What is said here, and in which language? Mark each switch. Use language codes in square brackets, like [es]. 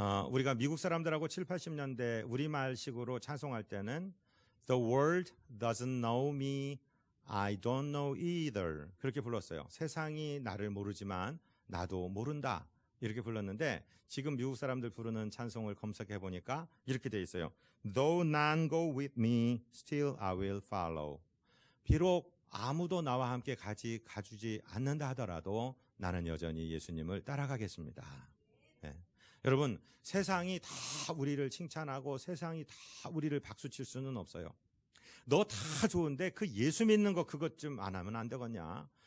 [ko] 우리가 미국 사람들하고 7, 80년대 우리말식으로 찬송할 때는 [en] The world doesn't know me, I don't know either, [ko] 그렇게 불렀어요. 세상이 나를 모르지만 나도 모른다, 이렇게 불렀는데, 지금 미국 사람들 부르는 찬송을 검색해 보니까 이렇게 돼 있어요. [en] Though none go with me, still I will follow. [ko] 비록 아무도 나와 함께 가주지 않는다 하더라도 나는 여전히 예수님을 따라가겠습니다. 네. 여러분, 세상이 다 우리를 칭찬하고 세상이 다 우리를 박수칠 수는 없어요. 너 다 좋은데 그 예수 믿는 거 그것 좀 안 하면 안 되겠냐?